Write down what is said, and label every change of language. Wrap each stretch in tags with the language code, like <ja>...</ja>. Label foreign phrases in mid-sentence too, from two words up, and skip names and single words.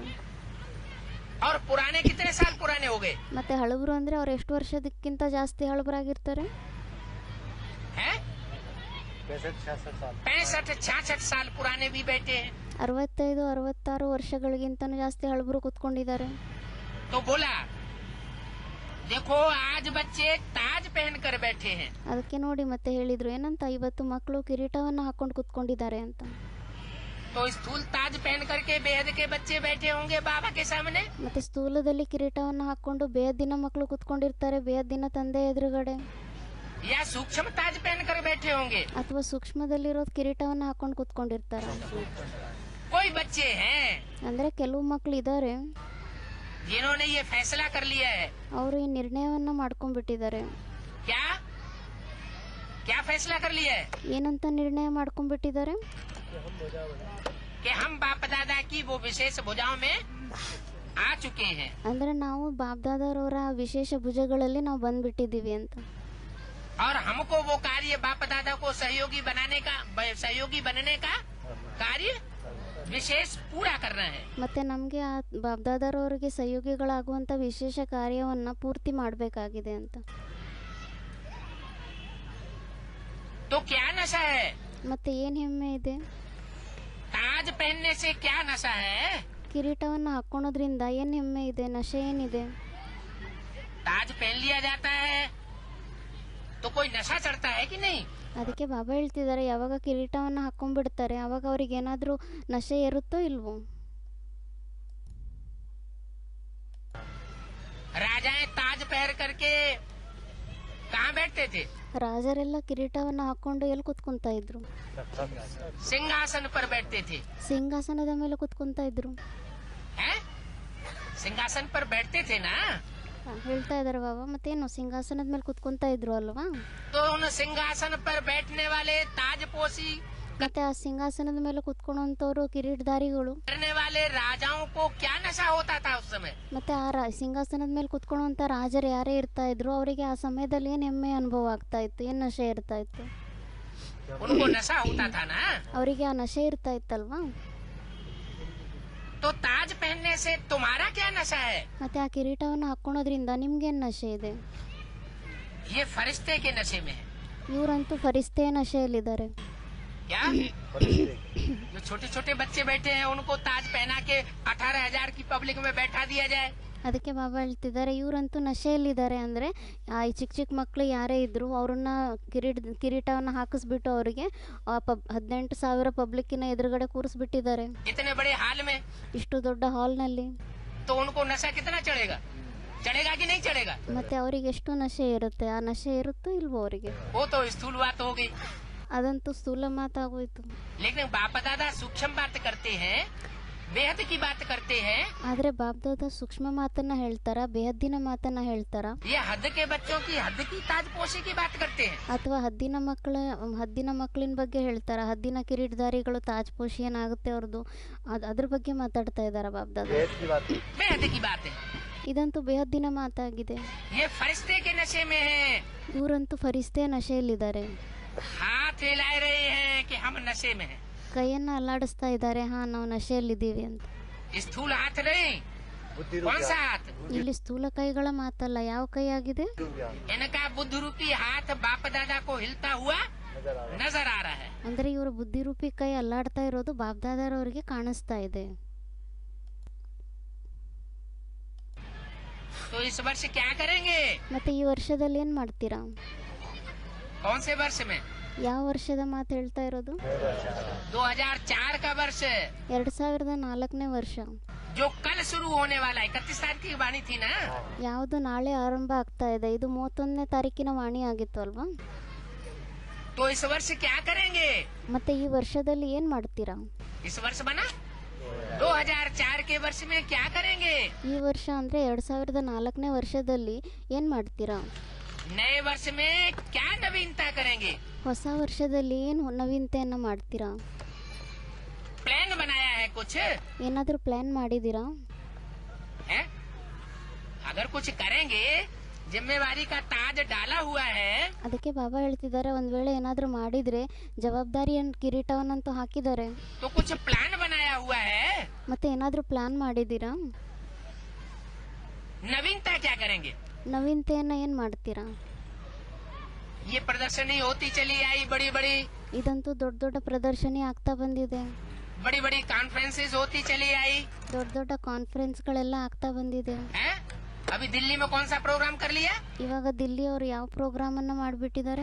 <hi>और पुराने कितने साल पुराने हो गए?</hi> <kn>ಮತ್ತೆ ಹಳಬರು ಅಂದ್ರೆ ಅವ್ರು ಎಷ್ಟು ವರ್ಷದಕ್ಕಿಂತ ಜಾಸ್ತಿ ಹಳಬರಾಗಿರ್ತಾರೆ?</kn> <hi>65-66 साल पुराने भी बैठे हैं।</hi> <kn>65-66 ವರ್ಷಗಳಿಗಿಂತನೂ ಜಾಸ್ತಿ ಹಳಬರು ಕುತ್ಕೊಂಡಿದ್ದಾರೆ.</kn> <hi>तो बोला देखो आज बच्चे ताज पहनकर बैठे हैं।</hi> <kn>ಅದಕ್ಕೆ ನೋಡಿ ಮತ್ತೆ ಹೇಳಿದ್ರು ಏನಂತ, ಇವತ್ತು ಮಕ್ಕಳು ಕಿರೀಟವನ್ನ ಹಾಕೊಂಡು ಕುತ್ಕೊಂಡಿದ್ದಾರೆ ಅಂತ.</kn> <hi>तो स्थूल ताज पहन करके बेहद के बच्चे बैठे होंगे बाबा के सामने,</hi> <kn>ಮತ್ತೆ ಸ್ಥೂಲದಲ್ಲಿ ಕಿರೀಟವನ್ನ ಹಾಕೊಂಡು ಬೇಹದ್ದಿನ ಮಕ್ಕಳು ಕುತ್ಕೊಂಡಿರ್ತಾರೆ ಬೇಹದ್ದಿನ ತಂದೆ ಎದುರುಗಡೆ,</kn> <hi>या सूक्ष्म ताज पहनकर बैठे होंगे।</hi> <kn>ಅಥವಾ ಸೂಕ್ಷ್ಮದಲ್ಲಿರೋ ಕಿರೀಟವನ್ನ ಹಾಕೊಂಡು ಕುತ್ಕೊಂಡಿರ್ತಾರೆ.</kn> <hi>कोई बच्चे हैं</hi> <kn>ಅಂದ್ರೆ ಕೆಲವು ಮಕ್ಕಳು ಇದ್ದಾರೆ</kn> <hi>जिन्होंने ये फैसला कर लिया है।</hi> <kn>ಅವರು ಈ ನಿರ್ಣಯವನ್ನ ಮಾಡ್ಕೊಂಡ್ಬಿಟ್ಟಿದ್ದಾರೆ.</kn> <hi>क्या क्या फैसला कर लिया है?</hi> <kn>ಏನಂತ ನಿರ್ಣಯ ಮಾಡ್ಕೊಂಡ್ಬಿಟ್ಟಿದ್ದಾರೆ?</kn> <hi>कि हम बाप दादा की वो विशेष भुजाओं में आ चुके हैं।</hi> <kn>ಅಂದ್ರೆ ನಾವು ಬಾಬ್ದಾದರವರ ವಿಶೇಷ ಭುಜಗಳಲ್ಲಿ ನಾವು ಬಂದ್ಬಿಟ್ಟಿದೀವಿ ಅಂತ.</kn> <hi>और हमको वो कार्य बाप दादा को सहयोगी बनने का कार्य विशेष पूरा करना है।</hi> <kn>ಮತ್ತೆ ನಮಗೆ ಆ ಬಾಬ್ದಾದರವರಿಗೆ ಸಹಯೋಗಿಗಳಾಗುವಂತ ವಿಶೇಷ ಕಾರ್ಯವನ್ನ ಪೂರ್ತಿ ಮಾಡಬೇಕಾಗಿದೆ ಅಂತ.</kn> <hi>तो क्या नशा है?</hi> <kn>ಮತ್ತೆ ಏನ್ ಹೆಮ್ಮೆ ಇದೆ?</kn> <hi>ताज पहनने से क्या नशा है?</hi> <kn>ಕಿರೀಟವನ್ನ ಹಾಕೊಳ್ಳೋದ್ರಿಂದ ಏನ್ ಹೆಮ್ಮೆ ಇದೆ, ನಶೆ ಏನಿದೆ?</kn> <hi>ताज पहन लिया जाता है तो कोई नशा चढ़ता है कि नहीं?</hi> <kn>ಅದಕ್ಕೆ ಬಾಬಾ ಹೇಳ್ತಿದ್ದಾರೆ, ಯಾವಾಗ ಕಿರೀಟವನ್ನು ಹಾಕೊಂಡ್ಬಿಡ್ತಾರೆ ಆವಾಗ ಅವ್ರಿಗೆ ಏನಾದರೂ ನಶೆ ಏರುತ್ತೋ ಇಲ್ವೋ?</kn> <hi>राजाएं ताज पहन करके कहाँ बैठते थे?</hi> <kn>ರಾಜರೆಲ್ಲ ಕಿರೀಟವನ್ನು ಹಾಕೊಂಡು ಎಲ್ಲಿ ಕುತ್ಕೊಂತ ಇದ್ರು?</kn> <hi>सिंहासन पर बैठते थे।</hi> <kn>ಸಿಂಹಾಸನದ ಮೇಲೆ ಕುತ್ಕೊಂತ ಇದ್ರು.</kn> <hi>हैं? सिंहासन पर बैठते थे ना?</hi> <kn>ಹೇಳ್ತಾ ಇದಾರೆ ಬಾಬಾ, ಮತ್ತೇನು ಸಿಂಹಾಸನದ ಮೇಲೆ ಕುತ್ಕೊಂತ ಇದ್ರು ಅಲ್ವಾ?</kn> <hi>तो उन सिंहासन पर बैठने वाले ताजपोशी</hi> <kn>ಮತ್ತೆ ಆ ಸಿಂಹಾಸನದ ಮೇಲೆ ಕುತ್ಕೊಳ್ಳುವಂಥವ್ರು ಕಿರೀಟಧಾರಿಗಳು,</kn> <hi>करने वाले राजाओं को क्या नशा होता था उस समय?</hi> <kn>ಮತ್ತೆ ಆ ಸಿಂಹಾಸನದ ಮೇಲೆ ಕುತ್ಕೊಳ್ಳುವಂಥ ರಾಜರು ಯಾರೇ ಇರ್ತಾ ಇದ್ರು ಅವರಿಗೆ ಆ ಸಮಯದಲ್ಲಿ ಏನು ಹೆಮ್ಮೆ ಅನುಭವ ಆಗ್ತಾ ಇತ್ತು, ಏನು ನಶೆ ಇರ್ತಾ ಇತ್ತು?</kn> <hi>उनको नशा होता था ना?</hi> <kn>ಅವರಿಗೆ ಆ ನಶೆ ಇರ್ತಾ ಇತ್ತಲ್ವಾ?</kn> <hi>तो ताज पहनने से तुम्हारा क्या नशा है?</hi> <kn>ಮತ್ತೆ ಆ ಕಿರೀಟವನ್ನು ಹಾಕೊಳ್ಳೋದ್ರಿಂದ ನಿಮ್ಗೇನು ನಶೆ ಇದೆ?</kn> <hi>ये फरिश्ते के नशे में है।</hi> <kn>ಇವರಂತೂ ಫರಿಸ್ತೆಯ ನಶೆಯಲ್ಲಿದ್ದಾರೆ.</kn> <hi>क्या? जो छोटे छोटे बच्चे बैठे हैं उनको ताज पहना के 18,000 की पब्लिक में बैठा दिया जाए।</hi> <kn>ಅದಕ್ಕೆ ಬಾಬಾ ಹೇಳ್ತಿದ್ದಾರೆ, ಇವರಂತೂ ನಶೆಯಲ್ಲಿದ್ದಾರೆ. ಅಂದರೆ ಈ ಚಿಕ್ಕ ಚಿಕ್ಕ ಮಕ್ಕಳು ಯಾರೇ ಇದ್ದರೂ ಅವ್ರನ್ನ ಕಿರೀಟವನ್ನು ಹಾಕಿಸ್ಬಿಟ್ಟು ಅವರಿಗೆ 18,000 ಪಬ್ಲಿಕ್ಕಿನ ಎದುರುಗಡೆ ಕೂರಿಸ್ಬಿಟ್ಟಿದ್ದಾರೆ</kn> <hi>इतने बड़े हाल में,</hi> <kn>ಇಷ್ಟು ದೊಡ್ಡ ಹಾಲ್ನಲ್ಲಿ.</kn> <hi>तो उनको नशा कितना चढ़ेगा? चढ़ेगा कि नहीं चढ़ेगा?</hi> <kn>ಮತ್ತೆ ಅವರಿಗೆ ಎಷ್ಟು ನಶೆ ಇರುತ್ತೆ? ಆ ನಶೆ ಇರುತ್ತೋ ಇಲ್ವೋ ಅವರಿಗೆ?</kn> <hi>वो तो स्थूल बात हो गई।</hi> <kn>ಅದಂತೂ ಸ್ಥೂಲ ಮಾತಾಗೋಯ್ತು.</kn> <hi>लेकिन बाप दादा सूक्ष्म बात करते हैं, बेहद की बात करते हैं।</hi> <kn>ಆದರೆ ಬಾಬ್ದಾದ ಸೂಕ್ಷ್ಮ ಮಾತನ್ನ ಹೇಳ್ತಾರ, ಬೇಹದ್ದಿನ ಮಾತನ್ನ ಹೇಳ್ತಾರ,</kn> <hi>ये हद के बच्चों की हद की ताजपोशी की बात करते हैं।</hi> <kn>ಅಥವಾ ಹದ್ದಿನ ಮಕ್ಕಳಿನ ಬಗ್ಗೆ ಹೇಳ್ತಾರ, ಹದ್ದಿನ ಕಿರೀಟಧಾರಿಗಳು ತಾಜ್ಪೋಷಿ ಏನಾಗುತ್ತೆ ಅವ್ರದ್ದು, ಅದ್ರ ಬಗ್ಗೆ ಮಾತಾಡ್ತಾ ಇದಾರ ಬಾಬ್ದಾದ.</kn> <hi>बेहद की बात है।</hi> <kn>ಇದಂತೂ ಬೇಹದ್ದಿನ ಮಾತಾಗಿದೆ.</kn> <hi>ये फरिश्ते के नशे में है।</hi> <kn>ಇವರಂತೂ ಫರಿಸ್ತೆಯ ನಶೆಯಲ್ಲಿದ್ದಾರೆ.</kn> <hi>हाथ हिला रहे हैं कि हम नशे में हैं।</hi> <kn>ಕೈಯನ್ನ ಅಲ್ಲಾಡಿಸ್ತಾ ಇದ್ದಾರೆ, ಹಾ ನಾವು ನಶೆಯಲ್ಲಿದ್ದೀವಿ ಅಂತ.</kn> <hi>स्थूल हाथ नहीं, कौन सा हाथ?</hi> <kn>ಇಲ್ಲಿ ಸ್ಥೂಲ ಕೈಗಳ ಮಾತಲ್ಲ, ಯಾವ ಕೈ ಆಗಿದೆ?</kn> <hi>इनका बुद्ध रूपी हाथ बाप दादा को हिलता हुआ नजर आ रहा है।</hi> <kn>ಅಂದ್ರೆ ಇವರ ಬುದ್ಧಿರೂಪಿ ಕೈ ಅಲ್ಲಾಡ್ತಾ ಇರೋದು ಬಾಬ್ದಾದರವರಿಗೆ ಕಾಣಿಸ್ತಾ ಇದೆ.</kn> <hi>तो इस वर्ष क्या करेंगे?</hi> <kn>ಮತ್ತೆ ಈ ವರ್ಷದಲ್ಲಿ ಏನ್ ಮಾಡ್ತೀರಾ?</kn> <hi>कौन से वर्ष में?</hi> <kn>ಯಾವ ವರ್ಷದ ಮಾತು ಹೇಳ್ತಾ ಇರೋದು?</kn> <hi>2004 का वर्ष,</hi> <kn>2004ನೇ ವರ್ಷ.</kn> <hi>जो कल शुरू होने वाला है। 31 तारीख की वाणी थी ना?</hi> <kn>ಯಾವುದು ನಾಳೆ ಆರಂಭ ಆಗ್ತಾ ಇದೆ, ಇದು 31ನೇ ತಾರೀಕಿನ ವಾಣಿ ಆಗಿತ್ತು ಅಲ್ವಾ?</kn> <hi>तो इस वर्ष क्या करेंगे?</hi> <kn>ಮತ್ತೆ ಈ ವರ್ಷದಲ್ಲಿ ಏನ್ ಮಾಡ್ತೀರಾ?</kn> <hi>इस वर्ष बना 2004 के वर्ष में क्या करेंगे?</hi> <kn>ಈ ವರ್ಷ ಅಂದ್ರೆ 2004ನೇ ವರ್ಷದಲ್ಲಿ ಏನ್ ಮಾಡ್ತೀರಾ?</kn> <hi>नए वर्ष में क्या नवीनता करेंगे?</hi> <kn>ಹೊಸ ವರ್ಷದಲ್ಲಿ ಏನು ನವೀನತೆಯನ್ನ ಮಾಡ್ತೀರಾ?</kn> <hi>प्लान बनाया है कुछ?</hi> <kn>ಏನಾದ್ರೂ ಪ್ಲಾನ್ ಮಾಡಿದೀರಾ?</kn> <hi>है? अगर कुछ करेंगे, जिम्मेवारी का ताज डाला हुआ है।</hi> <kn>ಅದಕ್ಕೆ ಬಾಬಾ ಹೇಳ್ತಿದ್ದಾರೆ, ಒಂದ್ ವೇಳೆ ಏನಾದ್ರೂ ಮಾಡಿದ್ರೆ ಜವಾಬ್ದಾರಿಯ ಕಿರೀಟವನ್ನಂತೂ ಹಾಕಿದ್ದಾರೆ.</kn> <hi>तो कुछ प्लान बनाया हुआ है।</hi> <kn>ಮತ್ತೆ ಏನಾದ್ರೂ ಪ್ಲಾನ್ ಮಾಡಿದೀರಾ?</kn> <hi>नवीनता क्या करेंगे?</hi> <kn>ನವೀನತೆಯನ್ನ ಏನ್ ಮಾಡ್ತೀರಾ?</kn> <hi>ये प्रदर्शनी होती चली आई, बड़ी बड़ी</hi> <kn>ಇದಂತೂ ದೊಡ್ಡ ದೊಡ್ಡ ಪ್ರದರ್ಶನಿ ಆಗ್ತಾ ಬಂದಿದೆ.</kn> <hi>बड़ी बड़ी कॉन्फ्रेंसेस होती चली आई</hi> <kn>ದೊಡ್ಡ ದೊಡ್ಡ ಕಾನ್ಫರೆನ್ಸ್ಗಳೆಲ್ಲ ಆಗ್ತಾ ಬಂದಿದೆ.</kn> <hi>है? अभी दिल्ली में कौन सा प्रोग्राम कर लिया?</hi> <kn>ಇವಾಗ ದಿಲ್ಲಿ ಅವರು ಯಾವ ಪ್ರೋಗ್ರಾಮ್ ಅನ್ನ ಮಾಡ್ಬಿಟ್ಟಿದ್ದಾರೆ?</kn>